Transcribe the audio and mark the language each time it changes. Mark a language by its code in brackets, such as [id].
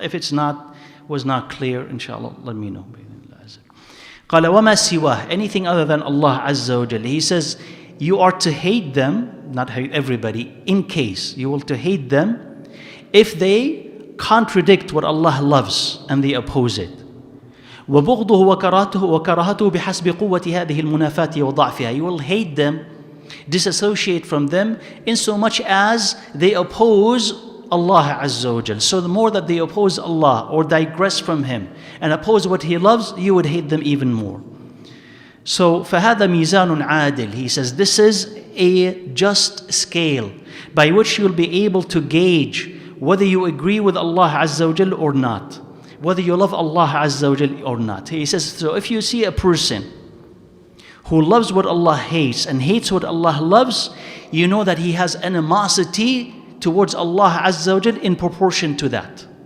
[en] If it's was not clear, inshallah, let me know. [ar] قال وما سواه, [en] anything other than Allah Azza wa Jalla. He says, you are to hate them, not hate everybody, in case you will to hate them if they contradict what Allah loves and they oppose it. [ar] وبغضه وكراهته بحسب قوة هذه المنافاة وضعفها. [en] You will hate them disassociate from them in so much as they oppose Allah Azza wa Jal. So the more that they oppose Allah or digress from Him and oppose what He loves, you would hate them even more. [ar] So فَهَذَا مِيزَانٌ عَادِلٌ. [en] He says this is a just scale by which you'll be able to gauge whether you agree with Allah Azza wa Jal or not, whether you love Allah Azza wa Jal or not. He says, so if you see a person who loves what Allah hates and hates what Allah loves, you know that he has animosity towards Allah Azza wa Jal in proportion to that.